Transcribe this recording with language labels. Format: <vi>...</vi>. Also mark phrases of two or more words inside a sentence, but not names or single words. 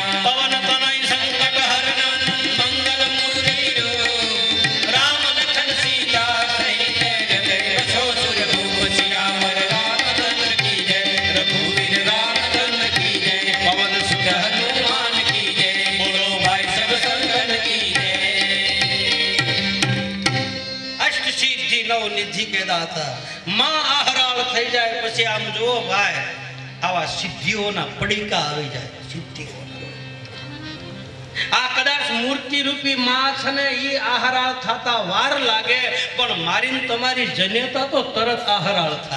<hi>पवन तनय संकट हरन मंगल मूर्ति रूप राम लखन सीता सहित हृदय बसो सुर भूप सियावर रामचंद्र की जय रघुवीर रामचंद्र की जय पवन सुत हनुमान की जय बोलो भाई सब संतन की जय. अष्ट सिद्धि नव निधि के दाता</hi> <gu>માં આહરાળ થઈ જાય પછી આમ જુઓ ભાઈ આવા સિદ્ધિઓના પડીકા આવી જાય. સિદ્ધિઓના આ કદાચ મૂર્તિ રૂપી માં છે ને એ આહરાળ થતા વાર લાગે, પણ મારીને તમારી જન્યતા તો તરત આહરાળ થાય.</gu>